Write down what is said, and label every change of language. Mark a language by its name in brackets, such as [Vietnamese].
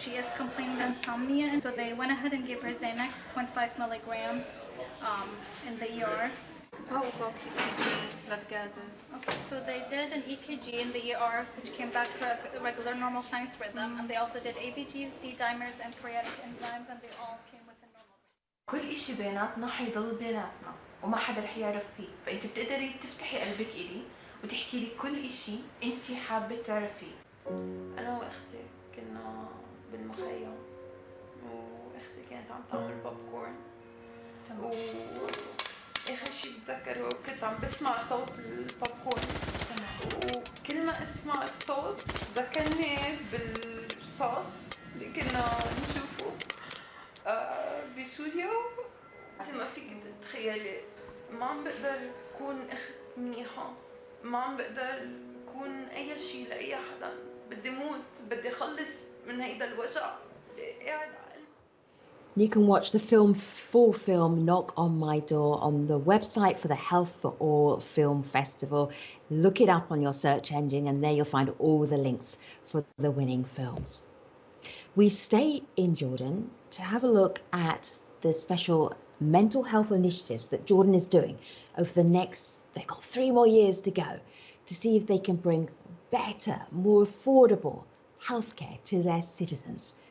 [English] She is complaining of insomnia, so they went ahead and gave her Xanax, 0.5 milligrams in the ER. How about ECG, blood gases? Okay, so they did an EKG in the ER, which came back to regular normal signs for them, and they also did ABGs, D-dimers, and creatinine enzymes, and they all came within normal. [Arabic] كل إشي بيناتنا حيضل بيناتنا وما حدا رح يعرف فيه، فأنت بتقدري تفتحي قلبك إلي وتحكي لي كل إشي أنت حابة تعرفيه. أنا وأختي كنا بالمخيم وأختي كانت عم تعمل بوب كورن آخر شي بتذكر هو كنت عم بسمع صوت البوب كورن وكل ما اسمع الصوت ذكرني بالرصاص اللي كنا نشوفه بسوريا. ما فيك تتخيلي، ما عم بقدر أكون أخت منيحة، ما عم بقدر أكون أي شي لأي حدا، بدي موت، بدي أخلص من هيدا الوجع اللي قاعد. [English] You can watch the full film Knock on My Door on the website for the Health for All Film Festival. Look it up on your search engine and there you'll find all the links for the winning films. We stay in Jordan to have a look at the special mental health initiatives that Jordan is doing over the next, they've got 3 more years to go, to see if they can bring better, more affordable healthcare to their citizens.